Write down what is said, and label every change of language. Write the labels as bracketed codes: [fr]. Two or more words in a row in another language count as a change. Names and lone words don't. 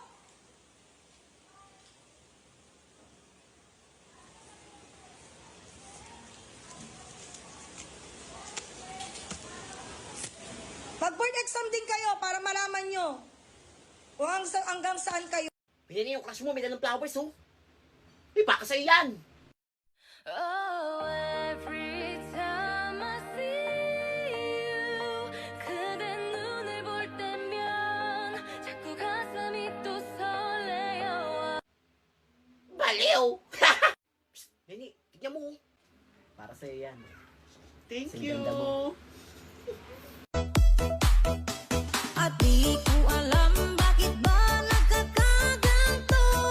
[tl] Mag-board exam din kayo para malaman nyo kung hanggang saan kayo. Pinili yung crush mo, may dalang flowers, oh. May baka sa'yo yan. [en] Oh, every time I see you, [ko] 그대 눈을 볼 때면 자꾸 가슴이 또 설레요. [tl] Baliw! Psst, Nini, tignan mo. Para sa'yo yan. Thank Ang [en] you. [tl] ganda mo. At di ko alam bakit ba nagkakaganto.